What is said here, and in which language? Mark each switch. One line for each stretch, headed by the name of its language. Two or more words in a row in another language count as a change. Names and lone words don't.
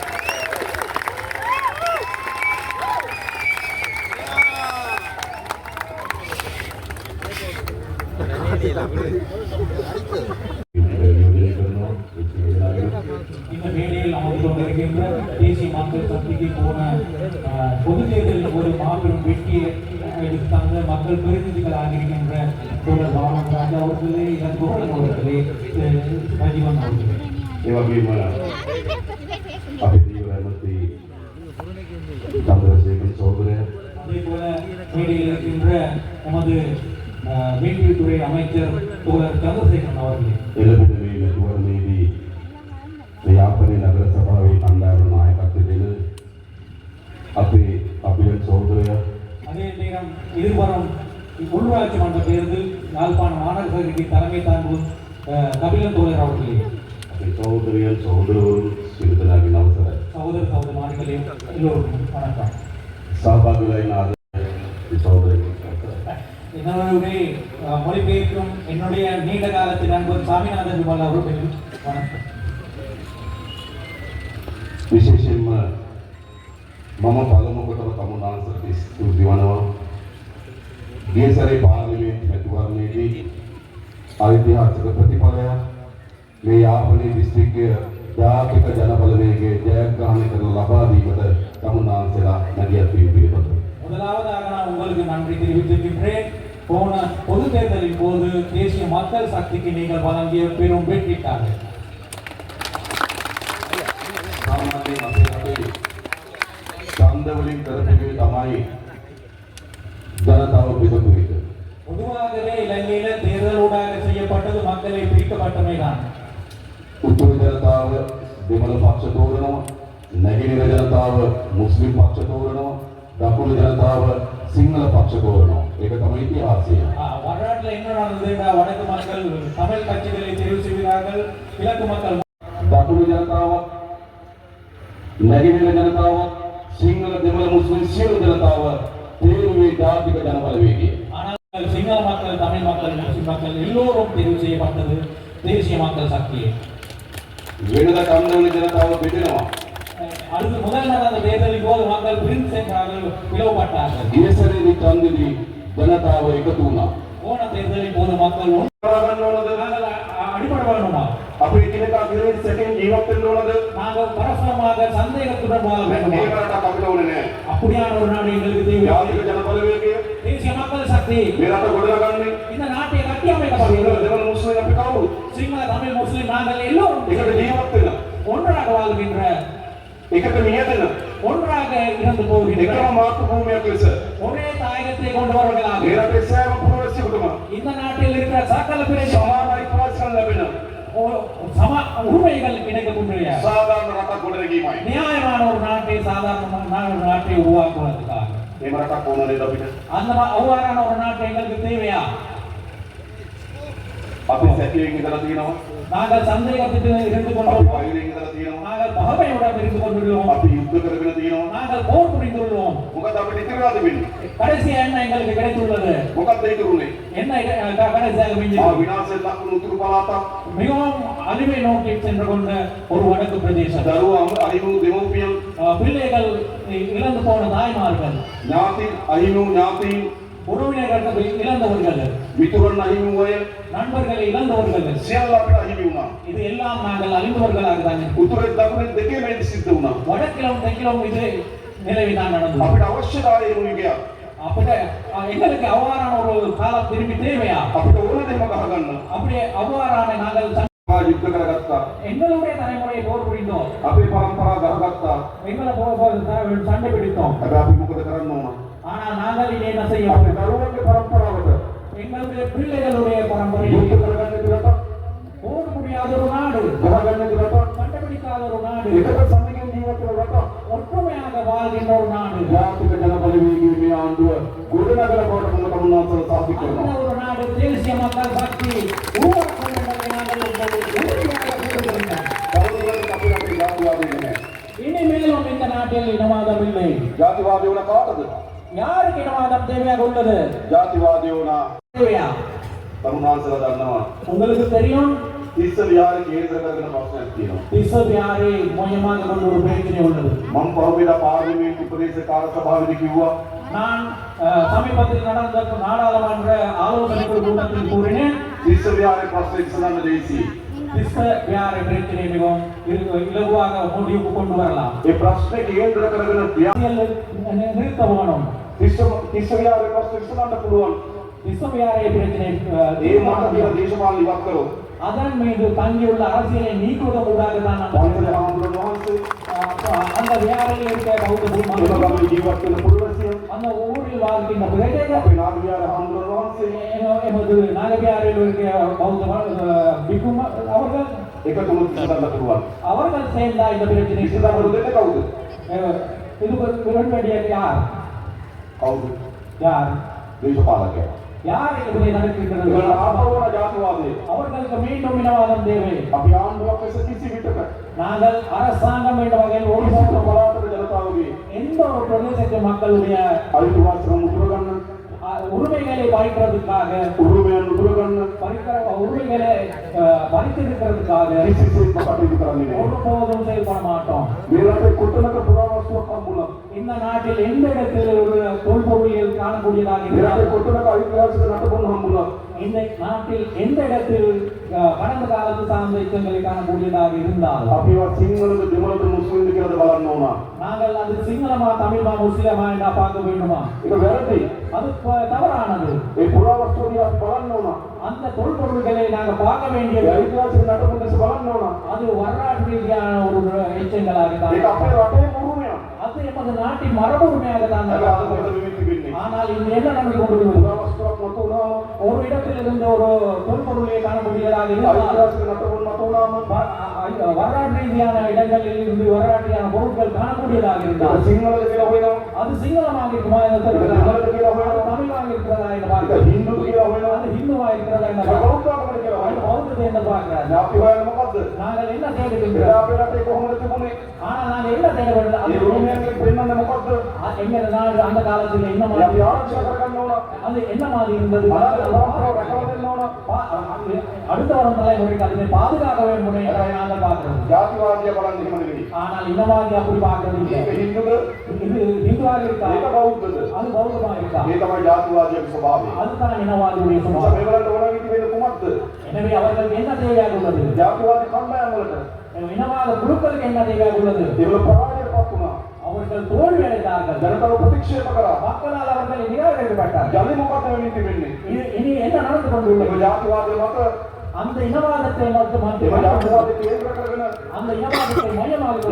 Tamil: இந்த வேளையில் அமர்ந்து கொண்டிருக்கின்ற தேசிய மக்கள் சக்திக்கு போன பொது தேர்தலில் ஒரு மாபெரும் வெற்றியை எடுத்தாங்க மக்கள் பிரதிநிதிகளாக இருக்கின்ற தோழர் பாலராஜா அவர்களே இளங்கோவன் அவர்களே ரஜீவன் அவர்களே சந்திரசேகர் சோதரன் அதே போல மேடையில் இருக்கின்ற நமது மீன்பிடித்துறை அமைச்சர் தோழர் சந்திரசேகரன் அவர்களே.
Sinhala: එළඹෙන තුවරණයේදී යාපනයේ නගර සභාවේ කණ්ඩායම නායකත්වයෙන් අපේ අභියන් සහෝදරයා
Tamil: அதே நேரம் எதிர்வரும் உள்ளூராட்சி மன்ற தேர்தல் யாழ்ப்பாண மாநகராட்சிக்கு தலைமை தாங்கும் கபிலன் தோழர் அவர்களே.
Sinhala: අපේ සහෝදරයන් සහෝදරවරුන් සියලු දෙනාගේ නමස්කාරයි.
Tamil: சகோதர சகோதரிமார்களே எல்லோருக்கும் வணக்கம்.
Sinhala: සහභාගී වෙන ආදරණීය සහෝදරයන්
Tamil: என்னுடைய மொழிபெயர்க்கும் என்னுடைய நீண்ட காலத்தில் நண்பர் சாமிநாதன் விமல் அவர்கள் வணக்கம்.
Sinhala: විශේෂයෙන්ම මම පළමු කොටම තමුන්නාන්සට ස්තුති වනවා. ගිය සැරේ පාර්ලිමේන්තු මැතිවරණයේදී ඓතිහාසික ප්‍රතිඵලයක් මේ යාපනයේ දිස්ත්‍රික්කය ජාතික ජනබලවේගයේ ජයග්‍රහණයකට ලබා දීමට තමුන්නාන්සලා නැගියත් පිළිබඳව
Tamil: முதலாவதாக நான் உங்களுக்கு நன்றி தெரிவித்திருக்கின்றேன். போன பொது தேர்தலின் போது தேசிய மக்கள் சக்திக்கு நீங்கள் வழங்கிய பெரும் வெற்றிக்காக.
Sinhala: සාමාන්‍යයෙන් අපේ රටේ ඡන්ද වලින් කරපු තමයි ජනතාව බෙදපු එක.
Tamil: பொதுவாகவே இலங்கையில தேர்தலூடாக செய்யப்பட்டது மக்களை பிரிக்கப்பட்டமைதான்.
Sinhala: උතුරු ජනතාව දෙමළ පක්ෂ තෝරනවා, නැගෙනහිර ජනතාව මුස්ලිම් පක්ෂ තෝරනවා, දකුණු ජනතාව සිංහල පක්ෂ තෝරනවා. ඒක තමයි ඉතිහාසය.
Tamil: வரலாற்றில் என்ன நடந்ததுன்னா வடக்கு மக்கள் தமிழ் கட்சிகளை தெரிவு செய்கிறார்கள், கிழக்கு மக்கள்
Sinhala: දකුණු ජනතාවත් නැගෙනහිර ජනතාවත් සිංහල දෙමළ මුස්ලිම් සියලු ජනතාව තේරුවේ ජාතික ජනබලවේගය.
Tamil: ஆனால் சிங்கள மக்கள், தமிழ் மக்கள், முஸ்லிம் மக்கள் எல்லோரும் தெரிவு செய்யப்பட்டது தேசிய மக்கள் சக்தி.
Sinhala: වෙනද කන්දවල ජනතාව බෙදෙනවා.
Tamil: அடுத்து முதல் நடந்த தேர்தலின் போது மக்கள் பிரிந்து சென்றார்கள், பிளவுபட்டார்கள்.
Sinhala: ගිය සැරේදී ඡන්දෙදී ජනතාව එකතු වුණා.
Tamil: போன தேர்தலின் போது மக்கள்
Sinhala: කරගන්න ඕනද?
Tamil: அடிப்படை வேணுமா?
Sinhala: අපි එකිනෙකා විරුද්ධ සැකෙන් ජීවත් වෙන්න ඕනද?
Tamil: நாங்கள் பரஸ்பரமாக சந்தேகத்துடன் வாழ வேண்டுமா?
Sinhala: මේ රටක් අපිට ඕනේ නෑ.
Tamil: அப்படியான ஒரு நாடு எங்களுக்கு தேவை.
Sinhala: ජාතික ජනබලවේගය
Tamil: தேசிய மக்கள் சக்தி
Sinhala: මේ රට ගොඩනගන්නේ
Tamil: இந்த நாட்டை கட்டி
Sinhala: සිංහල
Tamil: அமைக்கப்படுகிறது.
Sinhala: දෙමළ මුස්ලිම් අපි කවුරුත්
Tamil: சிங்கள, தமிழ், முஸ்லிம் நாங்கள் எல்லோரும்
Sinhala: එකට ජීවත් වෙන
Tamil: ஒன்றாக வாழ்கின்ற,
Sinhala: එකට මියදෙන
Tamil: ஒன்றாக இருந்து போகின்ற,
Sinhala: එකම මාතෘ භූමියක් ලෙස
Tamil: ஒரே தாயகத்தை கொண்டவர்களாக
Sinhala: මේ රටේ සෑම පුරවැසියෙකුටම
Tamil: இந்த நாட்டில் இருக்கிற சகல பிரஜை
Sinhala: සමාන අයිතිවාසිකම් ලැබෙන
Tamil: சம உரிமைகள் கிடைக்கக்கூடிய
Sinhala: සාධාරණ රටක් ගොඩනැගීමයි.
Tamil: நியாயமான ஒரு நாட்டை, சாதாரணமான ஒரு நாட்டை உருவாக்குவதற்காக
Sinhala: මේ රටක් ඕන නේද අපිට?
Tamil: அந்த அவ்வாறான ஒரு நாட்டை எங்களுக்கு தேவையா?
Sinhala: අපි සැකයෙන් ඉඳලා තියෙනවා.
Tamil: நாங்கள் சந்தேகத்தில் இருந்து
Sinhala: අපි
Tamil: கொண்டுள்ளோம்,
Sinhala: වෛරයෙන් ඉඳලා තියෙනවා.
Tamil: நாங்கள் பகைமையுடன் இருந்து கொண்டுள்ளோம்,
Sinhala: අපි යුද්ධ කරගෙන තියෙනවා.
Tamil: நாங்கள் போர் புரிந்துள்ளோம்.
Sinhala: මොකද අපිට ඉතිරිලාද වෙන්නේ?
Tamil: கடைசியா என்ன எங்களுக்கு கிடைத்துள்ளது?
Sinhala: මොකක්ද ඉතුරුනේ?
Tamil: என்ன கடைசியாக ආ மிஞ்சி
Sinhala: විනාශයෙන් ලක්වුණු උතුරු පළාතක්
Tamil: மிகவும் அழிவை நோக்கி சென்று கொண்ட ஒரு வடக்கு பிரதேசம்.
Sinhala: දරුවා අහිමි දෙමව්පියන්
Tamil: பிள்ளைகள் இழந்து போன தாய்மார்கள்,
Sinhala: ඥාති අහිමි ඥාතීන්
Tamil: உறவினர்கள் இழந்தவர்கள்,
Sinhala: මිතුරන් අහිමි අය
Tamil: நண்பர்களை இழந்தவர்கள்,
Sinhala: සියල්ල අපිට අහිමි වුණා.
Tamil: இது எல்லாம் நாங்கள் அழிந்தவர்களாக தான் இருக்கிறோம்.
Sinhala: උතුරේ දකුණේ දෙකේම ඒක සිද්ධ වුණා.
Tamil: வடக்கிலும் தெற்கிலும் இது நிலவிதான் நடந்தது.
Sinhala: අපිට අවශ්‍යතාවය එමුයි ගියා.
Tamil: அப்படி எங்களுக்கு அவ்வாறான ஒரு காலம் திரும்பி தேவையா?
Sinhala: අපිට ඕන දෙයක් ගහගන්න.
Tamil: அப்படி அவ்வாறான நாங்கள்
Sinhala: යුද්ධ කරගත්තා.
Tamil: எங்களுடைய தலைமுறையை போர் புரிந்தோம்,
Sinhala: අපේ පරම්පරාව ගහගත්තා.
Tamil: எங்களை சண்டை பிடித்தோம்.
Sinhala: හැබැයි අපි මොකද කරන්න ඕන?
Tamil: ஆனால் நாங்கள் இதை என்ன செய்ய
Sinhala: අපේ දරුවන්ගේ පරම්පරාවට
Tamil: எங்களுடைய பிள்ளைகளுடைய பரம்பரை
Sinhala: යුද්ධ කරගන්න දුරට
Tamil: போர் முடியாத ஒரு நாடு,
Sinhala: ගහගන්න දුරට
Tamil: சண்டை பிடிக்காத ஒரு நாடு,
Sinhala: එකට සමගින් ජීවත් වෙන රට
Tamil: ஒற்றுமையாக வாழ்கின்ற ஒரு நாடு,
Sinhala: ජාතික ජනබලවේගයේ මේ ආණ්ඩුව ගොඩනගල බවට මම තමුන්නාන්සල සාධි
Tamil: அந்த
Sinhala: කරනවා.
Tamil: ஒரு நாடு தேசிய மக்கள் சக்தி உருவாக்கும் என்பதை நாங்கள் உறுதியாக கூறுகின்றோம்.
Sinhala: තරුණයන්ට අපි අපේ ජාතිවාදී නැහැ.
Tamil: இனிமேலும் இந்த நாட்டில் இனவாதம் இல்லை.
Sinhala: ජාතිවාදී වුණ කාටද?
Tamil: யாருக்கு இனவாதம் தேவையாக உள்ளது?
Sinhala: ජාතිවාදී වුණා
Tamil: தேவையா?
Sinhala: තමුන්නාන්සල දන්නවා.
Tamil: உங்களுக்கு தெரியும்,
Sinhala: තිස්ස විහාරේ කේන්ද්‍ර කරගෙන ප්‍රශ්නයක් තියෙනවා.
Tamil: திசவியாரை மையமாக கொண்டு ஒரு பிரச்சனை உள்ளது.
Sinhala: මම පහුගියදා පාර්ලිමේන්තු ප්‍රදේශ කාර්ය සභාවේදී කිව්වා
Tamil: நான் சமீபத்தில் நடந்த நாடாளுமன்ற ஆலோசனை குழு கூட்டத்தில் கூறினேன்,
Sinhala: තිස්ස විහාරේ ප්‍රශ්න ඉස්සරහට දෙයිසි.
Tamil: திசவியாரை பிரச்சனை மிகவும் இலகுவாக முடிவுக்கு கொண்டு வரலாம்.
Sinhala: ඒ ප්‍රශ්නේ කේන්ද්‍ර කරගෙන
Tamil: நிறுத்த வேணும்.
Sinhala: තිස්ස විහාරේ ප්‍රශ්න ඉස්සරහට පුළුවන්.
Tamil: திசவியாரை பிரச்சனை
Sinhala: ඒ මට කියන දේශපාලන ඉවත් කරොත්
Tamil: அதன் மீது தங்கியுள்ள அரசியலை நீக்குவதன் ஊடாக தான்
Sinhala: පන්සල ආමතුරුන් වහන්සේ
Tamil: அந்த வியாரையில் இருக்க பௌத்த
Sinhala: එම
Tamil: பூமார்கள்,
Sinhala: ගමේ ජීවත් වෙන පුරවැසියන්
Tamil: அந்த ஊரில் வாழ்கின்ற பிரஜைகள்
Sinhala: අපේ නාගයාර හඳුනන වහන්සේ
Tamil: எமது நாகபியாரில் இருக்கிற பௌத்த பிக்கும் அவர்கள்
Sinhala: එකතුම විසඳන්න පුළුවන්.
Tamil: அவர்கள் சேர்ந்தா இந்த பிரச்சனை
Sinhala: විසඳන්න දෙන්නේ කවුද?
Tamil: இதுக்கு உடன்படியாக யார்
Sinhala: කවුද?
Tamil: யார்
Sinhala: දේශපාලකයා.
Tamil: யார் இப்படி நடக்கின்றது
Sinhala: ඒගොල්ලෝ ආපවන ජාතිවාදය.
Tamil: அவர்களுக்கு மீண்டும் இனவாதம் தேவை
Sinhala: අපි ආණ්ඩුවක් ලෙස කිසි විටක
Tamil: நாங்கள் அரசாங்கம் என்ற வகையில்
Sinhala: ඕනෑම
Tamil: ஓடி
Sinhala: පළාතක ජනතාවගේ
Tamil: எந்த ஒரு பிரதேசத்து மக்களுடைய
Sinhala: අයිතිවාසිකම් උතුර ගන්න,
Tamil: உரிமைகளை பறிக்கிறதுக்காக
Sinhala: උරුමයන් උතුර ගන්න
Tamil: உரிமைகளை பறித்திருக்கிறதுக்காக
Sinhala: කිසිසේත්ම කටයුතු කරන්නේ නැහැ.
Tamil: ஒருபோதும் செயல்பட மாட்டோம்.
Sinhala: මේ රටේ කොතනක පුරාවස්තුවක් හම්බුණා.
Tamil: இந்த நாட்டில் எந்த இடத்தில் ஒரு தொல்பொருளியல் காணக்கூடியதாக
Sinhala: මේ රටේ
Tamil: இருந்தாலும்
Sinhala: කොතනක ඓතිහාසික නටබුන් හම්බුණා.
Tamil: இந்த நாட்டில் எந்த இடத்தில் கடந்த காலத்து சார்ந்த யுத்தங்களை காணக்கூடியதாக இருந்தாலும்
Sinhala: අපිව සිංහලද දෙමළද මුස්ලිම්ද කියලාද බලන්න ඕන.
Tamil: நாங்கள் அது சிங்களமா தமிழ்மா முஸ்லிமா என்ன பார்க்க வேண்டுமா?
Sinhala: ඒක වැරදි.
Tamil: அது தவறானது.
Sinhala: ඒ පුරාවස්තු දිහා බලන්න ඕන.
Tamil: அந்த தொல்பொருள்களை நாங்கள் பார்க்க
Sinhala: ඒ
Tamil: வேண்டியது
Sinhala: ඓතිහාසික නටබුන් දැස බලන්න ඕන.
Tamil: அது வரலாற்று ரீதியான ஒரு எச்சங்களாக
Sinhala: ඒක
Tamil: தான்
Sinhala: අපේ රටේ උරුමයක්.
Tamil: அது எமது நாட்டின் மரபுரிமையாக தான்
Sinhala: ඒක අද
Tamil: பார்க்க
Sinhala: මොකද
Tamil: வேண்டும்.
Sinhala: වෙන්නේ තිබෙන්නේ?
Tamil: ஆனால் இங்கு என்ன நடந்து கொண்டிருக்கிறது?
Sinhala: පුරාවස්තුවක් මත වුණාම
Tamil: ஒரு இடத்தில் இருந்து ஒரு தொல்பொருளை காணக்கூடியதாக இருந்தால்
Sinhala: ඓතිහාසික නටබුන් මත වුණාම
Tamil: வரலாற்று ரீதியான இடங்களில் இருந்து வரலாற்றியான பொருட்கள் காணக்கூடியதாக
Sinhala: ඒක
Tamil: இருந்தால்
Sinhala: සිංහලද කියලා හොයනවා.
Tamil: அது சிங்களமாக இருக்குமா என்று
Sinhala: ඒක
Tamil: தெரியாது.
Sinhala: දෙමළද කියලා
Tamil: அது
Sinhala: හොයනවා.
Tamil: தமிழாக இருக்கிறதா என்று
Sinhala: ඒක
Tamil: பார்க்கிறது.
Sinhala: හින්දුද කියලා හොයනවා.
Tamil: அது ஹிந்துவா இருக்கிறதா என்று
Sinhala: ඒක
Tamil: பார்க்கிறது.
Sinhala: බෞද්ධකමද කියලා
Tamil: அது
Sinhala: හොයනවා.
Tamil: பௌத்தது என்று பார்க்கிறார்.
Sinhala: දැන් අපි හොයන්නේ මොකද්ද?
Tamil: நாங்கள் என்ன
Sinhala: එදා
Tamil: தேடுகின்றோம்?
Sinhala: අපේ රටේ කොහොමද තිබුණේ?
Tamil: ஆனால் நாங்கள் என்ன தேட வேண்டும்?
Sinhala: ඒ උරුමයන්ගෙන් පෙන්වන්නේ මොකද්ද?
Tamil: எங்க நாடு அந்த காலத்தில் என்ன
Sinhala: අපි
Tamil: மாதிரி
Sinhala: ආරක්ෂා කරගන්න ඕන.
Tamil: அது என்ன மாதிரி இருந்தது?
Sinhala: අනාගත පරම්පරාව රැකලා දෙන්න ඕන.
Tamil: அடுத்த வரும் தலைமுறைக்கு அதனை பாதுகாக்க வேண்டும் என்று நாங்கள் பார்க்கிறோம்.
Sinhala: ජාතිවාදියා බලන්නේ එහෙම නෙවෙයි.
Tamil: ஆனால் இனவாதி அப்படி பார்க்கறது இல்லை.
Sinhala: ඒක හින්දුද?
Tamil: இது இந்துவாக இருக்கா?
Sinhala: ඒක බෞද්ධද?
Tamil: அது பௌத்தமாக இருக்கா?
Sinhala: මේ තමයි ජාතිවාදියාගේ ස්වභාවය.
Tamil: அதுதான் இனவாதியுடைய சுபாவம்.
Sinhala: මේගොල්ලන්ට ඕන විදිහට වෙන්නේ කුමක්ද?
Tamil: எனவே அவர்களுக்கு என்ன தேவையாக உள்ளது?
Sinhala: ජාතිවාදී කණ්ඩායම් වලට
Tamil: இனவாத குழுக்களுக்கு என்ன தேவையாக உள்ளது?
Sinhala: ඒගොල්ලෝ පරාජයටපත් වුණා.
Tamil: அவர்கள் தோல்வி அடைந்தார்கள்.
Sinhala: ජනතාව ප්‍රතික්ෂේප කරා.
Tamil: மக்களால் அவர்கள் நிராகரிக்கப்பட்டார்கள்.
Sinhala: ජනි මොකද වෙන්නේ තිබෙන්නේ?
Tamil: இனி என்ன நடந்து கொண்டுள்ளது?
Sinhala: ඒක ජාතිවාදය මත
Tamil: அந்த இனவாதத்தை மட்டும்
Sinhala: ඒව ජාතිවාදය කේන්ද්‍ර කරගෙන
Tamil: அந்த இனவாதத்தை மையமாக
Sinhala: ජනි